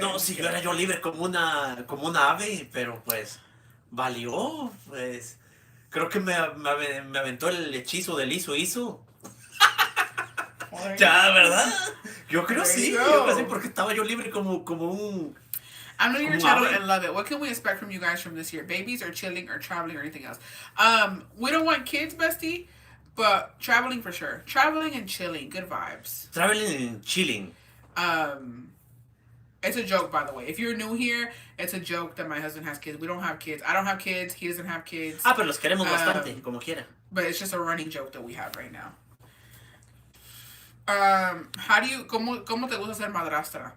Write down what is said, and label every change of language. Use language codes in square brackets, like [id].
[es] No, si yo era yo libre como una ave, pero pues, valió, pues... Creo que me aventó el hechizo del hizo. Ya, ¿verdad? Yo creo sí, porque estaba yo libre como un... [en] I know you're channel and love it. What can we expect from you guys from this year? Babies or chilling or traveling or anything else? We don't want kids, bestie, but traveling for sure. Traveling and chilling, good vibes. Traveling and chilling. It's a joke, by the way. If you're new here, it's a joke that my husband has kids. We don't have kids. I don't have kids. He doesn't have kids. [es] Pero los queremos bastante, como quiera. [en] But it's just a running joke that we have right now. [es] ¿Cómo te gusta ser madrastra?